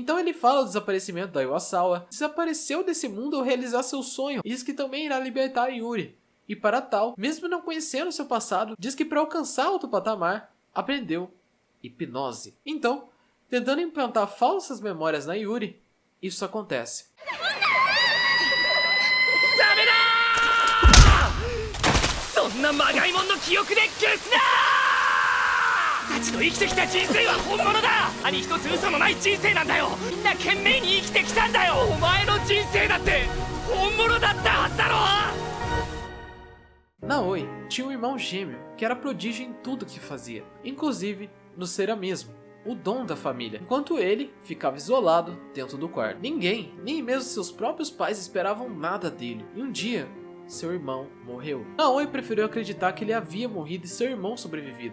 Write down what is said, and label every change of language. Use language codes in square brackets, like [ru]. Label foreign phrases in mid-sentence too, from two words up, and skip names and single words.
[pt] Então ele fala do desaparecimento da Iwasawa, desapareceu desse mundo ao realizar seu sonho, e diz que também irá libertar Yuri. E para tal, mesmo não conhecendo seu passado, diz que para alcançar outro patamar, aprendeu hipnose. Então, tentando implantar falsas memórias na Yuri, isso acontece. [ja] そんなまがいもんの記憶で消すなたちと生きてきた人生は本物だ何一つ嘘のない人生なんだよみんな懸命に生きてきたんだよお前の人生だって本物だったはずだろ [pt] Naoi tinha um irmão gêmeo que era prodígio em tudo que fazia, inclusive no ceramismo, o dom da família, enquanto ele ficava isolado dentro do quarto. Ninguém, nem mesmo seus próprios pais, esperavam nada dele. E um dia, seu irmão morreu. Naoi preferiu acreditar que ele havia morrido e seu irmão sobrevivido.